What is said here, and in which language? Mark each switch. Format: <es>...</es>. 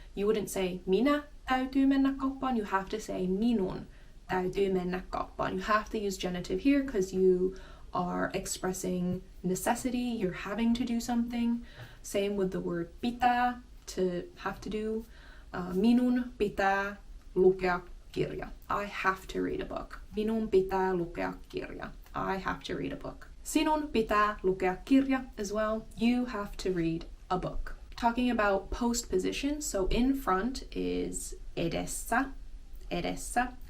<en>You wouldn't say</en> <fi>minä täytyy mennä kauppaan.</fi> <en>You have to say</en> <fi>minun täytyy mennä kauppaan.</fi> <en>You have to use genitive here because you are expressing necessity. You're having to do something. Same with the word pitää, to have to do.</en> <fi>Minun pitää lukea kirja.</fi> <en>I have to read a book.</en> <fi>Minun pitää lukea kirja.</fi> <en>I have to read a book.</en> <fi>Sinun pitää lukea kirja</fi> <en>as well. You have to read a book. Talking about postposition, so in front is edessä, edessä.</en>